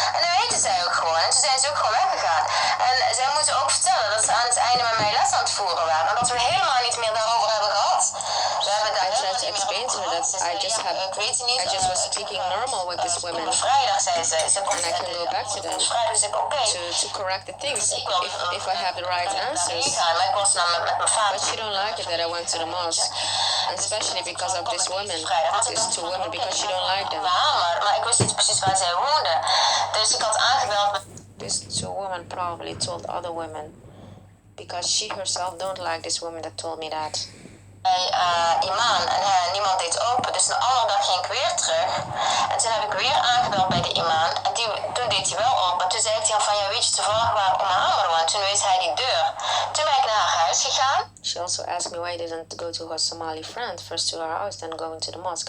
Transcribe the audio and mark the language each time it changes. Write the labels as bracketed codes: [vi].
[nl] En dat weten zij ook gewoon. En toen zijn ze ook gewoon weggegaan. En zij moeten ook vertellen dat ze aan het einde met mij les aan het voeren waren. En dat we helemaal niet meer daarover hebben gehad. We hebben daar [en] tried to explain to her that I just was speaking normal with this woman. [nl] Vrijdag zei ze. [en] And I can go back to them to correct the things if I have the right answers. But she don't like it that I went to the mosque. And especially because of this woman, these two women, because she don't like them. [nl] Maar ik wist niet precies waar zij woonden. Dus ik had aangebeld. [en] These two women probably told other women, because she herself don't like this woman that told me that. [nl] Imam en niemand deed open, dus de andere dag ging ik weer terug. En toen heb ik weer aangebeld bij de imam en toen deed hij wel open. Toen zei hij van, ja, weet je toevallig waar Mohammed woont? Toen wees hij die deur. Toen ben ik naar haar huis gegaan. [en] She also asked me why I didn't go to her Somali friend, first to her house, then going to the mosque.